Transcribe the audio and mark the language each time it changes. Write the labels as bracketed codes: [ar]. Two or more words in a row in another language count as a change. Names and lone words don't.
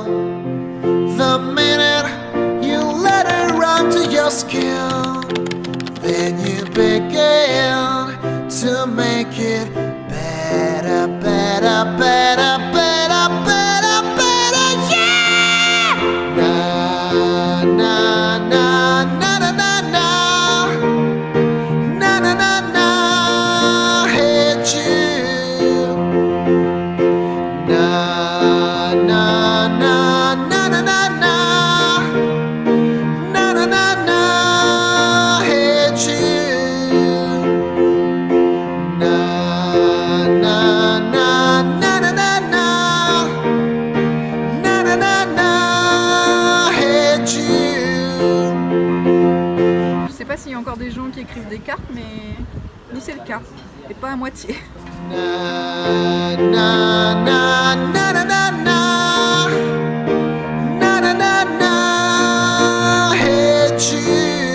[en] The minute you let it run to your skin, then you begin to make it better, better, better, better, better, better, yeah! Na, na, na, na, na, na, na. Na, na, na, na, hey Jude. Na, na, na, na, na, na, na. Na, na, na, na, hey Jude. Na, na, na, na, na, na, na. Na, na, na, na, hey Jude. [fr] Je sais pas s'il y a encore des gens qui écrivent des cartes, mais nous c'est le cas, et pas à moitié. Na, na, na, na, na, na, na. Na, na, na, na, [en] hey Jude.